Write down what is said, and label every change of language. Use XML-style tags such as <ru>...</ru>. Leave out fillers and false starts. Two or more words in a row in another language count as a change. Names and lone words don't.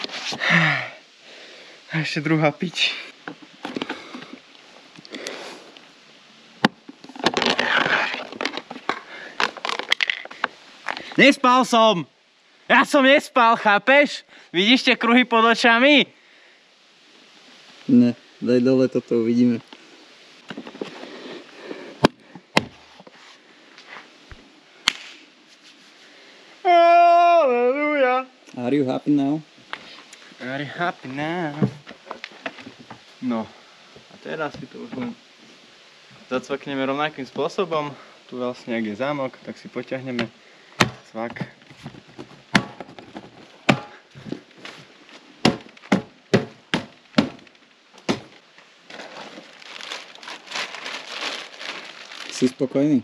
<sk>A ešte druhá piť. Nespal som! Ja som nespal, chápeš? Vidíš tie kruhy pod očami? Ne, daj dole, toto uvidíme.</sk> <en>Hallelujah! Are you happy now? Very happy now.</en> <sk>No, a teraz si to už len zacvakneme rovnakým spôsobom. Tu vlastne, ak je zámok, tak si potiahneme cvak. Si spokojný?</sk>